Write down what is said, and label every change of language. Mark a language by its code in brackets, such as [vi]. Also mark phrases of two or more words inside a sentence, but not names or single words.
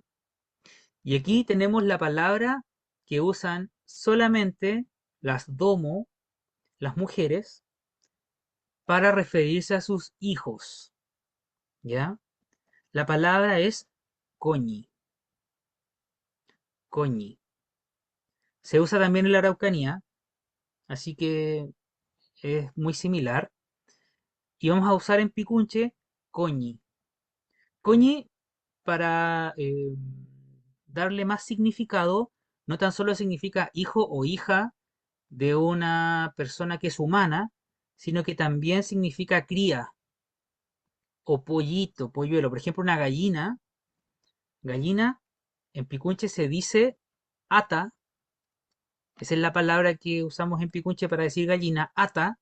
[es] Y aquí tenemos la palabra que usan solamente las domo, las mujeres, para referirse a sus hijos, ¿ya? La palabra es coñi, coñi. Se usa también en la Araucanía, así que es muy similar. Y vamos a usar en Picunche coñi. Coñi para darle más significado, no tan solo significa hijo o hija de una persona que es humana, sino que también significa cría o pollito, polluelo. Por ejemplo, una gallina, gallina en Picunche se dice ata, esa es la palabra que usamos en Picunche para decir gallina, ata.